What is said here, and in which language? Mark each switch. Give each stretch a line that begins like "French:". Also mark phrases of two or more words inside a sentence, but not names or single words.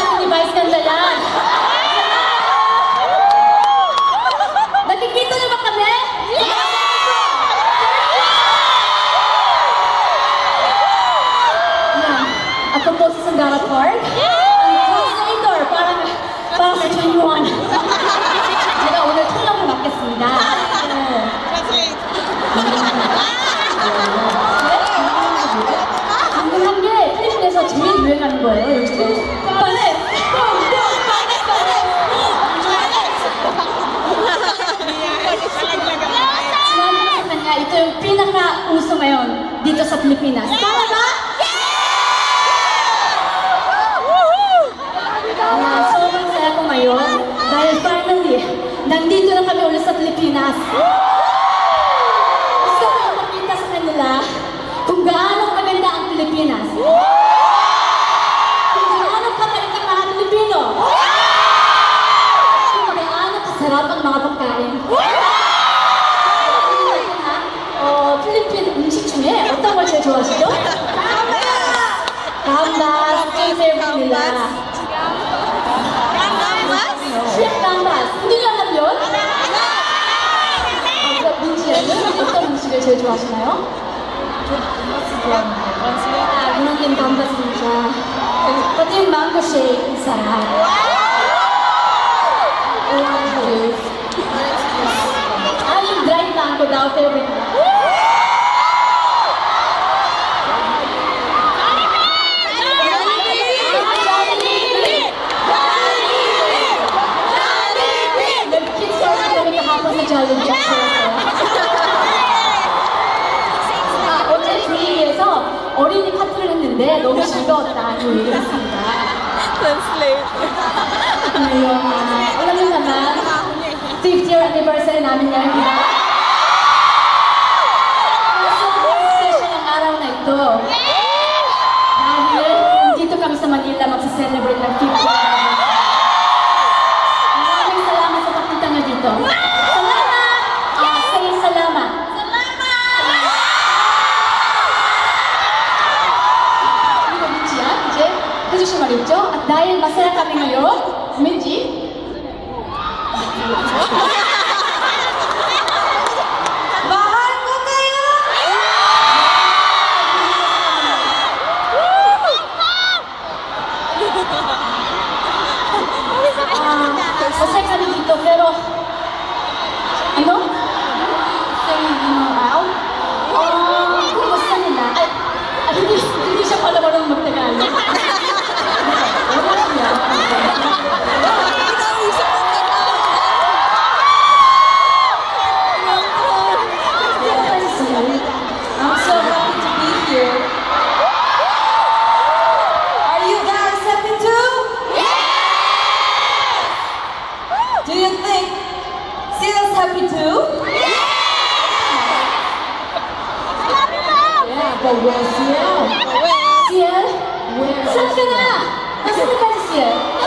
Filipino: Vice ganda yan. Nakikita na ba kami? Ako po si Sandara Park. Ang translator, para sa 21.
Korean: 제가 오늘 통역을 맡겠습니다. 방금 한 게 필리핀에서 제일 유행하는 거예요, 요즘에.
Filipino: Sinabi niya, ito yung pinaka-uso ngayon dito sa Pilipinas. Tama ba? Sobrang saya ko ngayon dahil finally, nandito na kami ulit sa Pilipinas. Gusto ko yung makita sa kanila kung gaano maganda ang Pilipinas. Kung gaano kabalik ang mga Pilipino. Kung gaano kasarap ang mga pagkain.
Korean: 필리핀 음식 중에 어떤 걸 제일 좋아하시죠? 감바스, 제일 favorite입니다. 감바스? 흔들려 하면? 민지는 어떤 음식을 제일 좋아하시나요? 그런데 감바스입니다.
Filipino: Pati yung
English: mango shake,
Filipino: sarap.
English: Orange juice.
Filipino: Yung
English: dried mango
Filipino: daw, favorite ko. Jollibee.
Korean: 어제 주위에서 어린이 파티를 했는데 너무 즐거웠다는 얘기를 했습니다.
Filipino: Ngayon, alam mo naman,
English: 50th year anniversary
Filipino: namin ngayon. Sobrang special ang araw na ito. Dahil dito kami sa Manila magsa-celebrate ng
English: 50th year anniversary.
Filipino: Maraming salamat sa pagpunta nyo dito.
Korean: 해주신 말이죠?
Filipino: dahil masaya kami ngayon, Minji? Mahal ko kayo! Masaya kami dito, pero ano? Kumusta nila? Hindi siya pala marunong mag-Tagalog.
English: I'm so happy to be here. Are you guys happy too? Yes! Do you think Sia's happy too? Yeah, but where's Sia? Sia? Where?
Filipino: Saan ka na? Nasaan ka na, Sia?